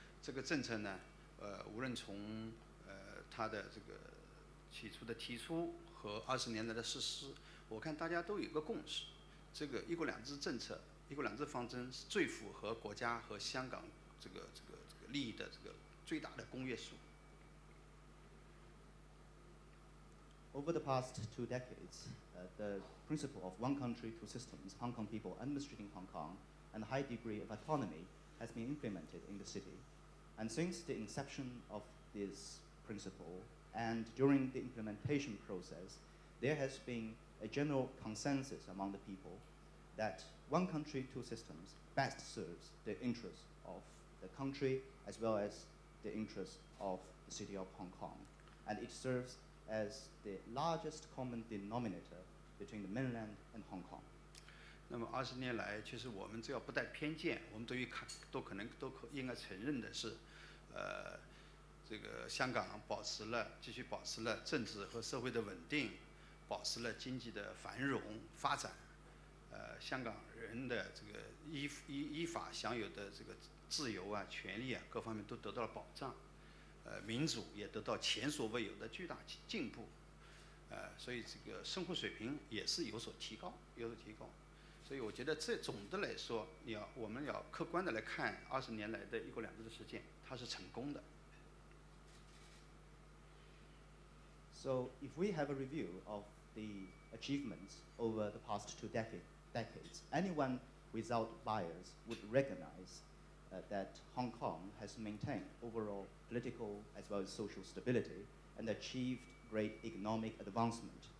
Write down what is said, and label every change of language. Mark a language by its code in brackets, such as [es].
[zh] 这个政策呢，无论从它的这个起初的提出和20年来的实施，我看大家都有一个共识，这个一国两制政策、一国两制方针是最符合国家和香港这个利益的这个最大的公约数。 [en] Over the past 2 decades, the principle of one country, two systems, Hong Kong people administrating Hong Kong, and a high degree of autonomy has been implemented in the city. And since the inception of this principle and during the implementation process, there has been a general consensus among the people that one country, two systems best serves the interests of the country as well as the interests of the city of Hong Kong. And it serves as the largest common denominator between the mainland and Hong Kong. [zh] 那么20年来，其实我们只要不带偏见，我们应该承认的是，这个香港继续保持了政治和社会的稳定，保持了经济的繁荣发展，香港人的这个依法享有的这个自由啊、权利啊各方面都得到了保障。民主也得到前所未有的巨大进步，所以这个生活水平也是有所提高。所以我觉得这总的来说，我们要客观的来看20年来的一国两制的实践，它是成功的。 [en] So if we have a review of the achievements over the past 2 decades, anyone without bias would recognize that Hong Kong has maintained overall political as well as social stability and achieved great economic advancement.